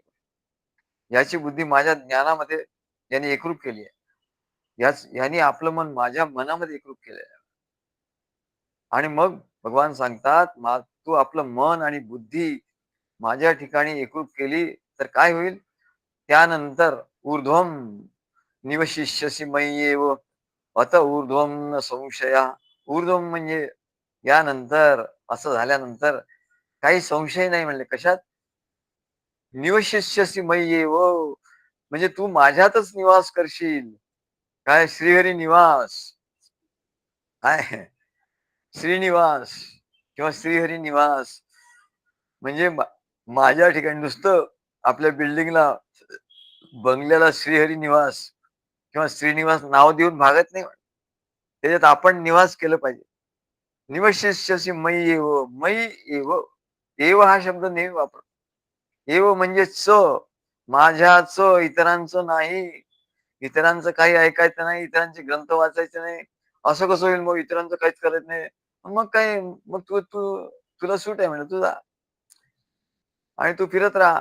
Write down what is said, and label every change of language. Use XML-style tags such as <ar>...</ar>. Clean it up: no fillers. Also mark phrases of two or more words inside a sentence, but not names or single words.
<mr>याची बुद्धी माझ्या ज्ञानामध्ये याने एकरूप केली आहे. याने आपलं मन माझ्या मनामध्ये एकरूप केलं आहे. आणि मग भगवान सांगतात, तू आपलं मन आणि बुद्धी माझ्या ठिकाणी एकरूप केली, तर काय होईल?</mr> <sa>त्यानंतर ऊर्ध्वं निवशिष्यसि मय्येव अत ऊर्ध्वं न संशया.</sa> <mr>ऊर्ध्वं म्हणजे यानंतर, असं झाल्यानंतर काही संशय नाही म्हणले. कशात?</mr> <sa>निवशिष्यसि मय्येव</sa> <mr>म्हणजे तू माझ्यातच निवास करशील. काय श्रीहरी निवास, काय श्रीनिवास किंवा श्रीहरी निवास म्हणजे माझ्या ठिकाणी नुसतं आपल्या बिल्डिंगला, बंगल्याला श्रीहरी निवास किंवा श्रीनिवास नाव देऊन भागत नाही. त्याच्यात आपण निवास केलं पाहिजे.</mr> <sa>निवशिष्यसि मयी एव, मयी एव.</sa> <mr>एव हा शब्द नेहमी वापर. एव म्हणजे माझ्याच, इतरांचं नाही. इतरांचं काही ऐकायचं नाही, इतरांचे ग्रंथ वाचायचे नाही. असं कसं होईल मग इतरांचं काहीच करत नाही. मग काय, मग तू तू तुला सूट आहे म्हणे तुझा आणि तू फिरत राहा.</mr>